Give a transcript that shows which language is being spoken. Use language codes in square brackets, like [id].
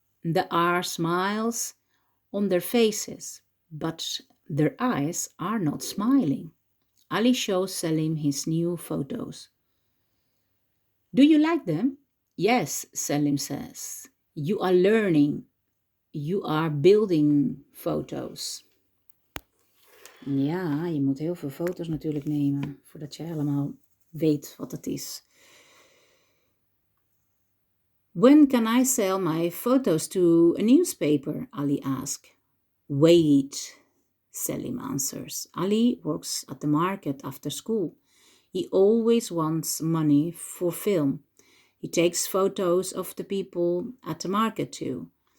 [en] There are smiles on their faces, but their eyes are not smiling. Ali shows Selim his new photos. "Do you like them?" "Yes," Selim says. "You are learning. You are building photos." [nl] Ja, je moet heel veel foto's natuurlijk nemen voordat je helemaal weet wat het is. [en] "When can I sell my photos to a newspaper?" Ali asks. "Wait," Selim answers. Ali works at the market after school. He always wants money for film. He takes photos of the people at the market too.